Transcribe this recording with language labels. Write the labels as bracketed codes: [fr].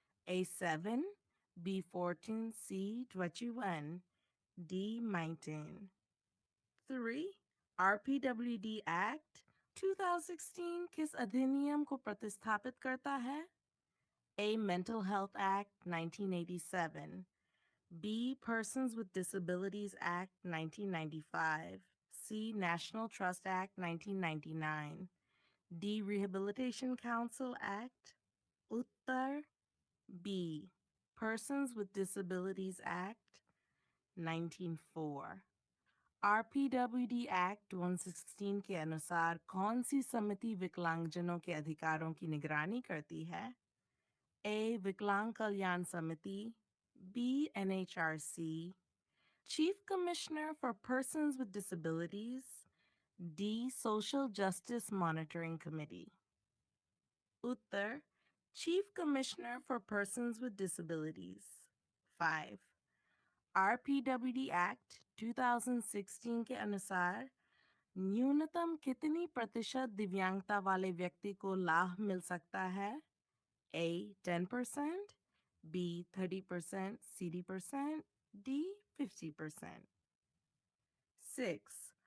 [en] A7, B14, C21, D19. 3. [hi] RPWD act 2016 किस अधिनियम को प्रतिस्थापित करता है? [en] A. Mental Health Act 1987, B. Persons with Disabilities Act 1995, C. National Trust Act 1999, D. Rehabilitation Council Act. Uttar B. Persons with Disabilities Act 1904. [hi] RPWD act 116 के अनुसार कौन सी समिति विकलांगजनों के अधिकारों की निगरानी करती है? A. विकलांग कल्याण समिति, B. [en] NHRC, Chief Commissioner for Persons with Disabilities, D. Social Justice Monitoring Committee. Uttar Chief Commissioner for Persons with Disabilities. 5. [hi] RPWD act 2016 के अनुसार न्यूनतम कितनी प्रतिशत दिव्यांगता वाले व्यक्ति को लाभ मिल सकता है? [en] A. 10%, B. 30%, C% D. 50%. 6.